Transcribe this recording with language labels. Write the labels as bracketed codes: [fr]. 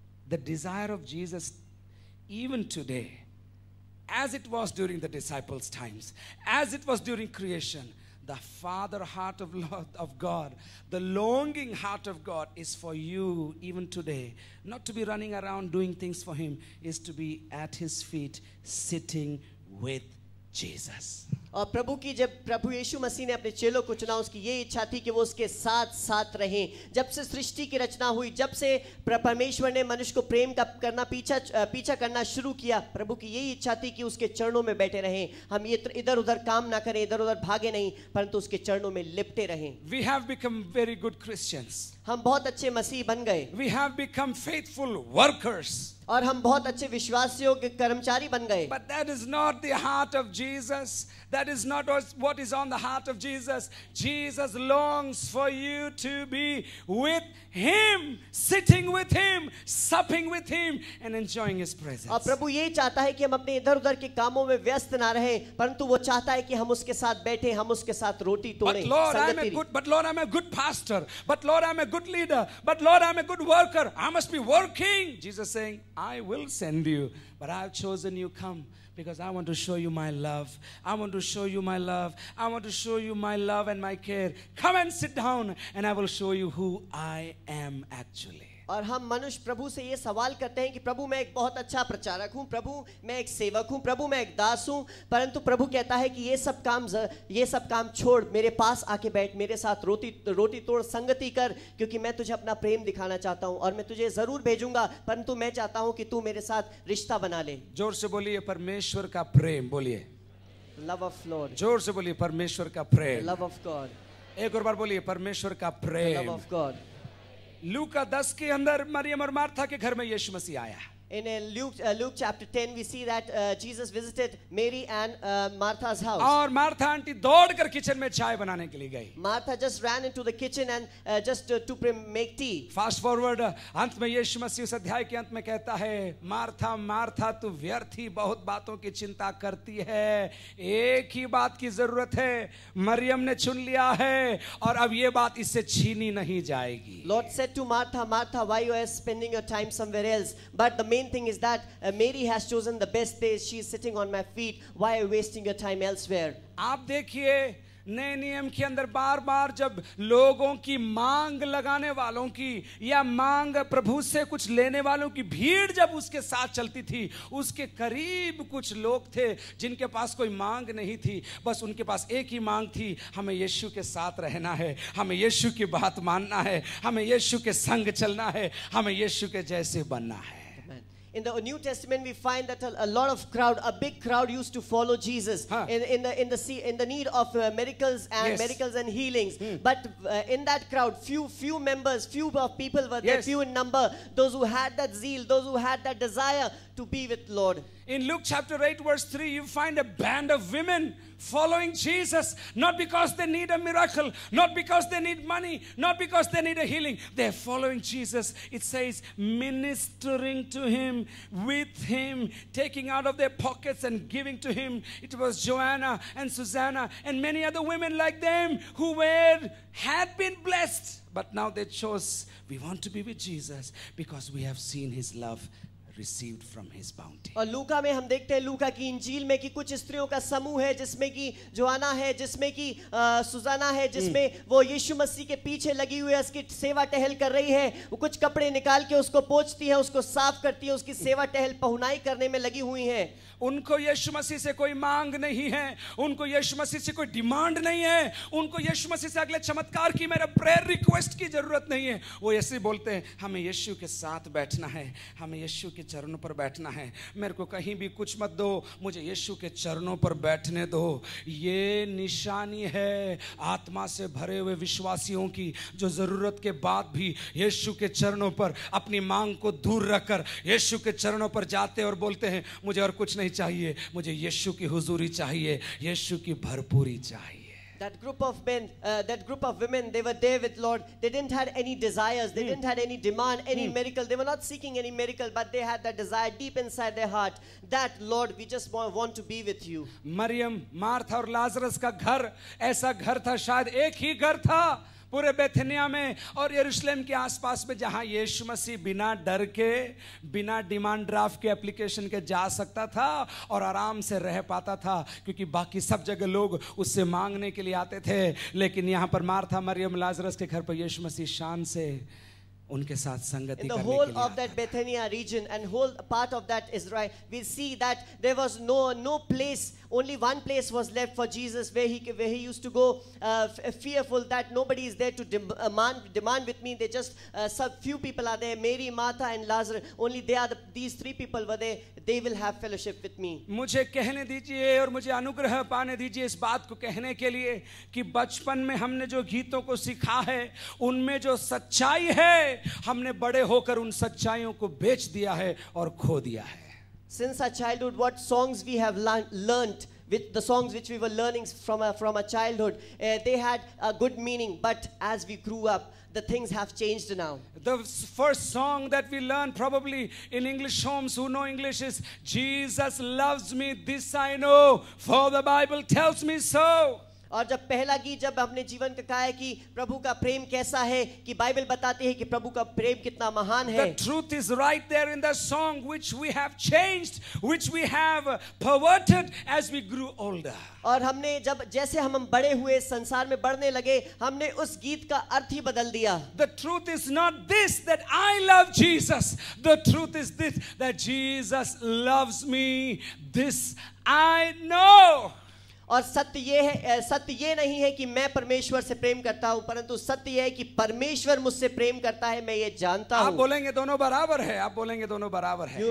[en] The desire of Jesus even today as it was during the disciples' times, as it was during creation, the Father heart of God, the longing heart of God is for you even today. Not to be running around doing things for Him, is to be at His feet, sitting with Jesus. [hi] और प्रभु की जब प्रभु यीशु मसीह ने अपने चेलों को चुना, उसकी ये इच्छा थी कि वो उसके साथ साथ रहें। जब से सृष्टि की रचना हुई, जब से परमेश्वर ने मनुष्य को प्रेम करना पीछा करना शुरू किया, प्रभु की यही इच्छा थी कि उसके चरणों में बैठे रहें। हम ये इधर उधर काम ना करें, इधर उधर भागे नहीं, परंतु उसके चरणों में लिपटे रहें। [en] We have become very good Christians. [hi] हम बहुत अच्छे मसीह बन गए। [en] We have become faithful workers. [hi] और हम बहुत अच्छे विश्वासियों के कर्मचारी बन गए। [en] But that is not the heart of Jesus. That is not what is on the heart of Jesus. Jesus longs for you to be with Him, sitting with Him, supping with Him, and enjoying His presence. [hi] और प्रभु ये चाहता है कि हम अपने इधर उधर के कामों में व्यस्त ना रहें, परंतु वो चाहता है कि हम उसके साथ बैठें, हम उसके साथ रोटी तोड़ें। [en] But Lord, I'm a good pastor. But Lord, I'm a good leader. But Lord, I'm a good worker. I must be working. Jesus saying, I will send you, but I've chosen you. Come, because I want to show you my love. I want to show you my love. I want to show you my love and my care. Come and sit down, and I will show you who I am actually. [hi] और हम मनुष्य प्रभु से ये सवाल करते हैं कि प्रभु मैं एक बहुत अच्छा प्रचारक हूँ, प्रभु मैं एक सेवक हूँ, प्रभु मैं एक दास हूँ, परंतु प्रभु कहता है कि ये सब काम छोड़, मेरे पास आके बैठ, मेरे साथ रोटी तोड़ संगति कर, क्योंकि मैं तुझे अपना प्रेम दिखाना चाहता हूँ और मैं तुझे जरूर भेजूंगा, परंतु मैं चाहता हूँ कि तू मेरे साथ रिश्ता बना ले। जोर से बोलिए परमेश्वर का प्रेम, बोलिए [en] Love of lord. [hi] जोर से बोलिए परमेश्वर का प्रेम, [en] Love of God. [hi] एक और बार बोलिए परमेश्वर का प्रेम, [en] Love of God. [hi] लूका 10 के अंदर मरियम और मार्था के घर में यीशु मसीह आया। [en] In Luke chapter 10 we see that Jesus visited Mary and Martha's house. [hi] और मार्था आंटी दौड़कर किचन में चाय बनाने के लिए गई। [en] Martha just ran into the kitchen and just to make tea. Fast forward, [hi] अंत में यीशु मसीह उस अध्याय के अंत में कहता है, मार्था मार्था तू व्यर्थ ही बहुत बातों की चिंता करती है, एक ही बात की जरूरत है, मरियम ने चुन लिया है और अब ये बात इससे छीनी नहीं जाएगी। [en] Lord said to Martha, Martha, why you are spending your time somewhere else? But the main thing is that Mary has chosen the best place. She is sitting on my feet. Why are you wasting your time elsewhere? [hi] आप देखिए नए नियम के अंदर बार बार जब लोगों की मांग लगाने वालों की या मांग प्रभु से कुछ लेने वालों की भीड़ जब उसके साथ चलती थी, उसके करीब कुछ लोग थे जिनके पास कोई मांग नहीं थी, बस उनके पास एक ही मांग थी, हमें यीशु के साथ रहना है, हमें यीशु की बात मानना है, हमें यीशु के संग चलना है, हमें यीशु के जैसे बनना है। [en] In the New Testament, we find that a big crowd used to follow Jesus in the need of miracles and healings. But in that crowd, few people were there, few in number. Those who had that zeal, those who had that desire to be with Lord. In Luke chapter 8 verse 3, you find a band of women following Jesus, not because they need a miracle, not because they need money, not because they need a healing. They're following Jesus. It says ministering to Him, with Him, taking out of their pockets and giving to Him. It was Joanna and Susanna and many other women like them who had been blessed, but now they chose, we want to be with Jesus because we have seen His love received from His bounty. [hi] और लूका में हम देखते हैं, लूका की इंजील में कि कुछ स्त्रियों का समूह है, जिसमें कि जोआना है, जिसमें कि सुजाना है, जिसमें वो यीशु मसीह के पीछे लगी हुई है, उसकी सेवा टहल कर रही है, वो कुछ कपड़े निकाल के उसको पोंछती है, उसको साफ करती है, उसकी सेवा टहल पहुनाई करने में लगी हुई है। उनको यीशु मसीह से कोई मांग नहीं है, उनको यीशु मसीह से कोई डिमांड नहीं है, उनको यीशु मसीह से अगले चमत्कार की, मेरा प्रेयर रिक्वेस्ट की जरूरत नहीं है। वो ऐसे बोलते हैं, हमें यीशु के साथ बैठना है, हमें यीशु के चरणों पर बैठना है, मेरे को कहीं भी कुछ मत दो, मुझे यीशु के चरणों पर बैठने दो। ये निशानी है आत्मा से भरे हुए विश्वासियों की, जो जरूरत के बाद भी यीशु के चरणों पर अपनी मांग को दूर रखकर यीशु के चरणों पर जाते और बोलते हैं, मुझे और कुछ नहीं चाहिए, मुझे यीशु की हुजूरी चाहिए, यीशु की भरपूरी चाहिए। [en] That group of men, that group of women, they were there with Lord. They didn't have any desires, they didn't have any demand, any miracle. They were not seeking any miracle, but they had that desire deep inside their heart that Lord, we just want to be with you. [hi] Maryam, Martha और Lazarus का घर ऐसा घर था, शायद एक ही घर था, पूरे बेथनिया में और यरूशलेम के आसपास में, जहां यीशु मसीह बिना डर के, बिना डिमांड ड्राफ्ट के, एप्लीकेशन के जा सकता था और आराम से रह पाता था, क्योंकि बाकी सब जगह लोग उससे मांगने के लिए आते थे। लेकिन यहां पर मार्था, मरियम, लाजरस के घर पर यीशु मसीह शान से उनके साथ संगति करने के लिए। [en] In the whole of that Bethania region and whole part of that Israel, we see that there was no place, only one place was left for Jesus where he used to go fearful that nobody is there to demand with me. They just few people are there, Mary, Martha and Lazarus. Only these three people were there. They will have fellowship with me. [hi] मुझे कहने दीजिए और मुझे अनुग्रह पाने दीजिए इस बात को कहने के लिए कि बचपन में हमने जो गीतों को सीखा है, उनमें जो सच्चाई है, हमने बड़े होकर उन सच्चाइयों को बेच दिया है और खो दिया है। [en] Since our childhood, what songs we have learned, with the songs which we were learning from our childhood, they had a good meaning, but as we grew up, the things have changed now. The first song that we learn probably in English homes, who know English, is Jesus loves me, this I know, for the Bible tells me so. [hi] और जब पहला गीत जब हमने जीवन का कहा है कि प्रभु का प्रेम कैसा है, कि बाइबल बताती है कि प्रभु का प्रेम कितना महान है। [en] The truth is right there in the song, which we have changed, which we have perverted as we grew older. [hi] और हमने जब जैसे हम बड़े हुए, संसार में बढ़ने लगे, हमने उस गीत का अर्थ ही बदल दिया। [en] The truth is not this that I love Jesus. The truth is this that Jesus loves me. This I know. [hi] और सत्य ये नहीं है कि मैं परमेश्वर से प्रेम करता हूं, परंतु सत्य ये है कि परमेश्वर मुझसे प्रेम करता है, मैं ये जानता हूं। आप बोलेंगे दोनों बराबर है, आप बोलेंगे दोनों बराबर है।